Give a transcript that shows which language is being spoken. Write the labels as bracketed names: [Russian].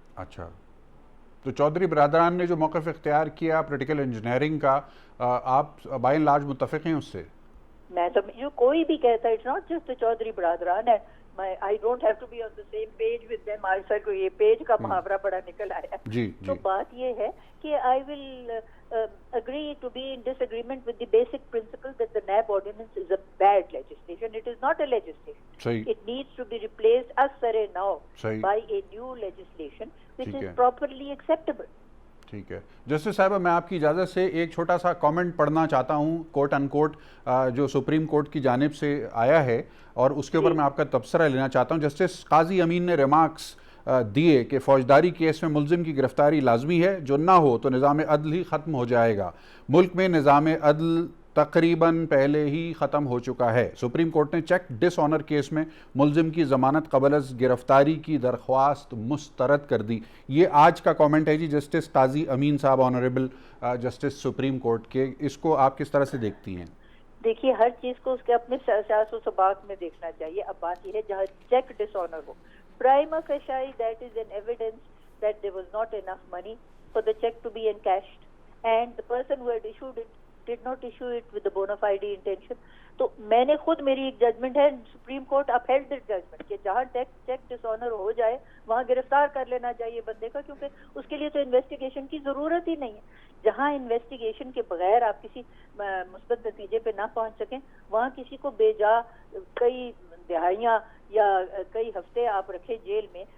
[Urdu] اچھا، تو چودھری برادران نے جو موقف اختیار کیا پولیٹیکل انجینئرنگ کا، آپ بائی اینڈ لارج متفق ہیں اس سے؟ میں سمجھو کوئی بھی کہتا ہے [English] It's not just Chaudhry برادران ہے، I don't have to be on the same page with them. [Urdu] آج تک یہ پیج کا محاورہ بڑا نکل آیا. تو بات یہ ہے کہ [English] I will agree to be in disagreement with the basic principle that the NAB ordinance is a bad legislation. It is not a legislation. It needs to be replaced as sare now by a new legislation which is properly acceptable. [Urdu] ٹھیک ہے justice صاحبہ، میں آپ کی اجازت سے ایک چھوٹا سا کامنٹ پڑھنا چاہتا ہوں کوٹ ان کوٹ جو سپریم کورٹ کی جانب سے آیا ہے، اور اس کے اوپر میں آپ کا تبصرہ لینا چاہتا ہوں. جسٹس قاضی امین نے ریمارکس دیے کہ فوجداری کیس میں ملزم کی گرفتاری لازمی ہے، جو نہ ہو تو نظام عدل ہی ختم ہو جائے گا. ملک میں نظام عدل تقریباً پہلے ہی ختم ہو چکا ہے. سپریم کورٹ نے چیک ڈس آنر کیس میں ملزم کی ضمانت قبل از گرفتاری کی درخواست مسترد کر دی. یہ آج کا کامنٹ ہے جی جسٹس قاضی امین صاحب، آنریبل جسٹس سپریم کورٹ کے. اس کو آپ کس طرح سے دیکھتی ہیں؟ دیکھیے ہر چیز کو اس کے اپنے سیاس و سباق میں دیکھنا چاہیے. اب بات یہ ہے جہاں check dish owner ہو, [English] prima facie that is an evidence that there was not enough money for the check to be encashed and the person who had issued it did not issue it with the bona fide intention. [Urdu] تو میں نے خود, میری ایک judgment ہے, supreme court [English] upheld this judgment [Urdu] کہ جہاں check ڈس owner ہو جائے وہاں گرفتار کر لینا چاہیے بندے کا, کیونکہ اس کے لیے تو انویسٹیگیشن کی ضرورت ہی نہیں ہے. جہاں انویسٹیگیشن کے بغیر آپ کسی مثبت نتیجے پہ نہ پہنچ سکیں وہاں کسی کو بے جا کئی دہائیاں یا کئی ہفتے آپ رکھے جیل میں.